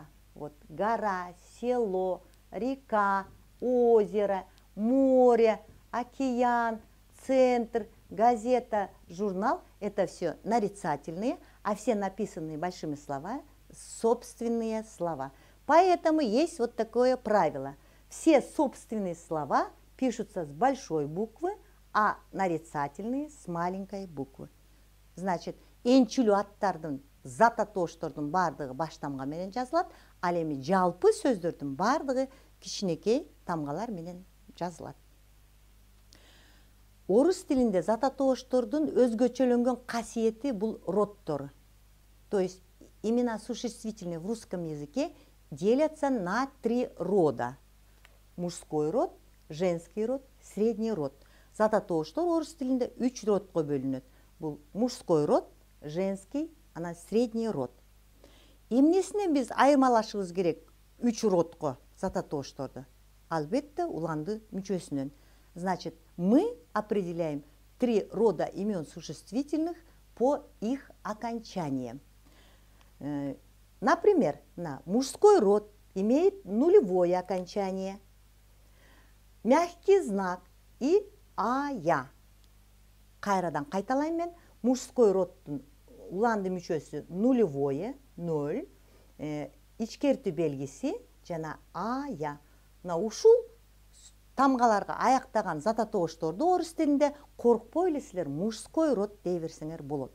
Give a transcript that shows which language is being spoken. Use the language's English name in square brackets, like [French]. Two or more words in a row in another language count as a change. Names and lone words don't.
[Russian] Вот гора, село, река, озеро, море, океан, центр, газета, журнал – это все нарицательные, а все написанные большими словами – собственные слова. Поэтому есть вот такое правило. Все собственные слова пишутся с большой буквы, а нарицательные с маленькой буквы. Значит, [Kyrgyz] энчилүү аттардын, зат атооштордун бардыгы баш тамга менен жазылат, ал эми жалпы сөздөрдүн бардыгы кичинекей тамгалар менен жазылат. Орус тилинде зат атооштордун өзгөчөлөнгөн касиети бул роддор. [Russian] То есть имена существительные в русском языке делятся на 3 рода. Мужской род, женский род, средний род. [Kyrgyz] Зат атооштор орус тилинде 3 родко бөлүнөт. Бул [Russian] мужской род, [Kyrgyz] женский, анан [Russian] средний род. [Kyrgyz] Эмнесинен биз айырмалашыбыз керек 3 родко зат атоошторду? Албетте уланды мүчөсүнөн. [Russian] Значит, мы определяем 3 рода имен существительных по их окончаниям. Например, мужской род имеет нулевое окончание, мягкий знак и ая. [Kyrgyz] Кайрадан кайталайм мен. [Russian] Мужской родтун [Kyrgyz] уланды мүчөсү нулевое, 0, ичкертүү белгиси жана ая. Ушул тамгаларга аяктаган зат атоошторду орус тилинде коркпой эле силер [Russian] мужской род [Kyrgyz] дей берсеңер болот.